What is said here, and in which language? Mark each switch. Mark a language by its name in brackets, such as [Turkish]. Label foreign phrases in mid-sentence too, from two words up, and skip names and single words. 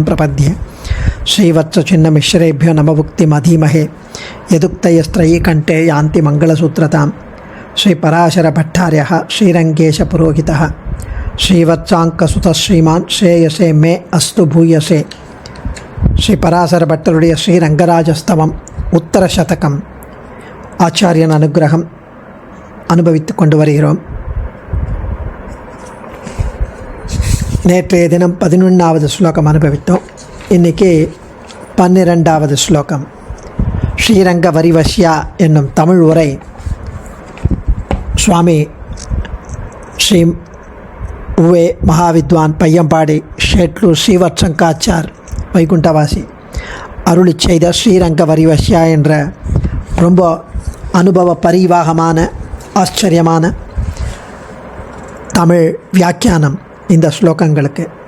[Sanskrit] प्रपद्ये श्रीवत्सचिन्नमिश्रेभ्यो नमभुक्तिमधीमहे यदुक्तयस्त्रयी कंठे यान्ति मंगलसूत्रतां श्रीपराशरभट्टार्यः श्रीरङ्गेशपुरोहितः श्रीवत्साङ्कसुतः श्रीमान् श्रेयसे मे अस्तु भूयसे श्रीपराशरभट्टरुடைய श्रीरङ्गराजस्तवम् उत्तरशतकम् [Tamil] ஆச்சாரியன் அனுகிரகம் அனுபவித்து கொண்டு வருகிறோம். நேற்றைய தினம் 11வது ஸ்லோகம் அனுபவித்தோம். இன்றைக்கி 12வது ஸ்லோகம். ஸ்ரீரங்க வரிவஷ்யா என்னும் தமிழ் உரை சுவாமி ஸ்ரீ உவே மகாவித்வான் பையம்பாடி ஷேட்லூர் ஸ்ரீவத்சங்காச்சார் வைகுண்டவாசி அருளி செய்த ஸ்ரீரங்க வரிவஷ்யா என்ற ரொம்ப அனுபவ பரிவாகமான ஆச்சரியமான தமிழ் வியாக்கியானம் இந்த ஸ்லோகங்களுக்கு.